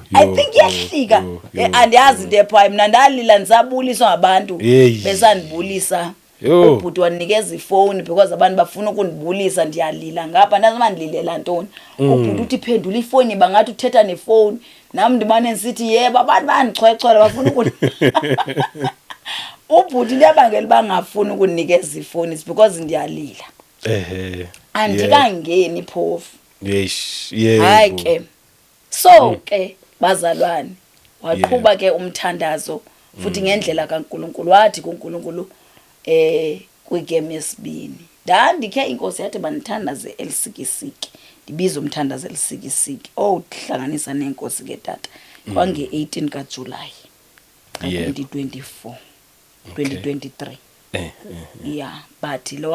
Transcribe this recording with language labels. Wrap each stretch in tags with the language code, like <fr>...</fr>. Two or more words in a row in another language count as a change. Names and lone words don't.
<en>I think</en> <xh>yahlika andiyazi into ephaya mina ndalila ndisabuliswa ngabantu besandibulisa ubhuti wanikeza ifoni because abantu bafuna ukundibulisa ndiyalila ngapha ndazima ndililela ntoni ubhuti uthi phendula ifoni bangathi uthetha nefoni nami ndimane nsithi yebo abantu bandichwechola bafuna ubhuti liyabangela bangafuni ukunikeza ifoni because ndiyalila andikangeni phofu yebo hayi ke so ke bazalwane waqhuba ke umthandazo futhi ngendlela kaNkuluNkulu wathi kuNkulunkulu kwigame yesibini ndandikhe inkosi yathi banithandaze elisikisiki ndibiza umthandazo elisikisiki uhlanganisa nenkosi ke tata kwange 18 kaJuly 2024 2023</xh> <en>yeah but</en> <xh>lo</xh>